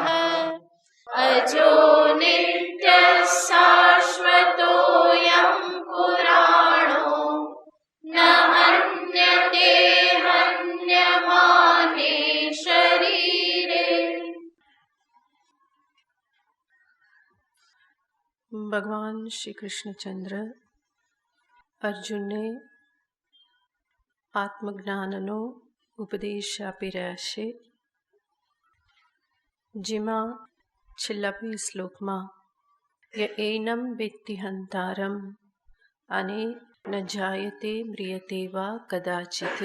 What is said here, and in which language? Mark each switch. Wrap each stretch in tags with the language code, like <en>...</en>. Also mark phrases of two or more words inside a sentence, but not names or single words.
<sa>अजो नित्यः शाश्वतोऽयं पुराणो न हन्यते हन्यमाने शरीरे।</sa> <gu>भगवान श्री कृष्णचंद्र અર્જુનને આત્મજ્ઞાનનો ઉપદેશ આપી રહ્યા છે, જેમાં છેલ્લા 2 શ્લોકમાં</gu> <sa>ય એનમ વેત્તિ હંતારમ</sa> <gu>અને</gu> <sa>ન જાયતે મ્રિયતે વા કદાચિત.</sa>